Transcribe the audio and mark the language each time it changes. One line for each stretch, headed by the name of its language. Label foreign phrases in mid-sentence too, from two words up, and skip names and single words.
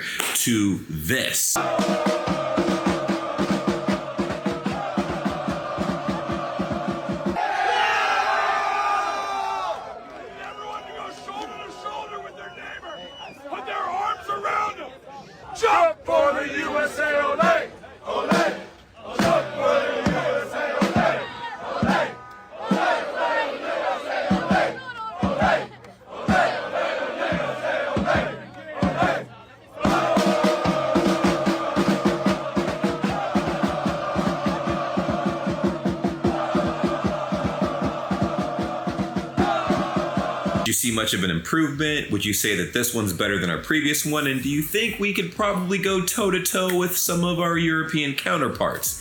English: To this. Jump for the USA,
Spanish: ole! Ole!
English: Jump for the USA,
Spanish: ole! Ole! Ole!
English: USA,
Spanish: ole! Ole! Ole!
English: USA, ole! Do you see much of an improvement? Would you say that this one's better than our previous one? And do you think we could probably go toe-to-toe with some of our European counterparts?